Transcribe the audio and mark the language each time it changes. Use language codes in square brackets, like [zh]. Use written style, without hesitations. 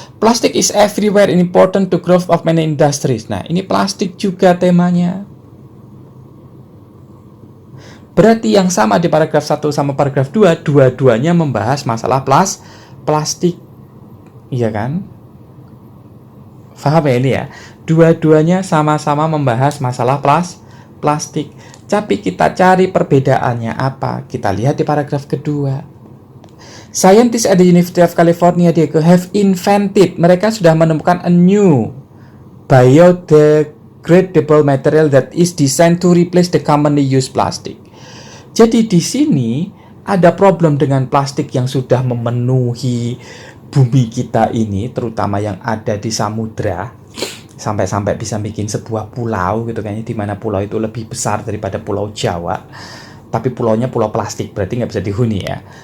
[en] Plastic is everywhere and important to growth of many industries. [id] Nah, ini plastik juga temanya. Berarti yang sama di paragraf 1 sama paragraf 2, dua-duanya membahas masalah plastik. Iya kan? Paham ya ini ya? Dua-duanya sama-sama membahas masalah plastik. Tapi kita cari perbedaannya apa? Kita lihat di paragraf kedua. [en] Scientists at the University of California have invented, [id] mereka sudah menemukan [en] a new biodegradable material that is designed to replace the commonly used plastic. [id] Jadi di sini ada problem dengan plastik yang sudah memenuhi bumi kita ini, terutama yang ada di samudra, sampai-sampai bisa bikin sebuah pulau gitu kayaknya, di mana pulau itu lebih besar daripada Pulau Jawa, tapi pulaunya pulau plastik, berarti nggak bisa dihuni ya.